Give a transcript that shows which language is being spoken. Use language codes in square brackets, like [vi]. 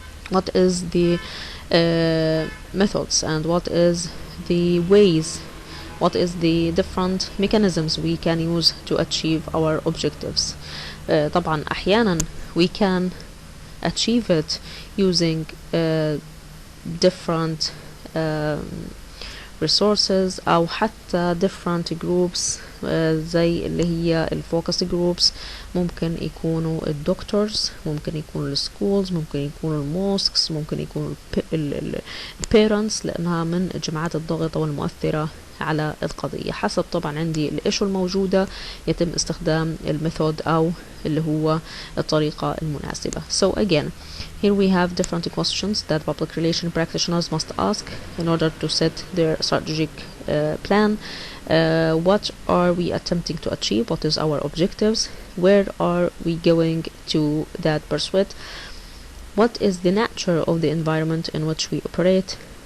[en] What is the methods and what is the ways, what is the different mechanisms we can use to achieve our objectives? [ar] طبعا أحيانا [en] we can achieve it using different resources [ar] أو حتى [en] different groups [ar] زي اللي هي الفوكس جروبس. ممكن يكونوا الدكتورز، ممكن يكونوا السكولز، ممكن يكونوا الموسكس، ممكن يكونوا البيرنتس لأنها من الجماعات الضاغطة والمؤثرة على القضية. حسب طبعا عندي الإيشو الموجودة يتم استخدام الميثود أو اللي هو الطريقة المناسبة. [en] So again, here we have different questions that public relation practitioners must ask in order to set their strategic plan. What are we attempting to achieve? What is our objectives? Where are we going to that pursuit? What is the nature of the environment in which we operate?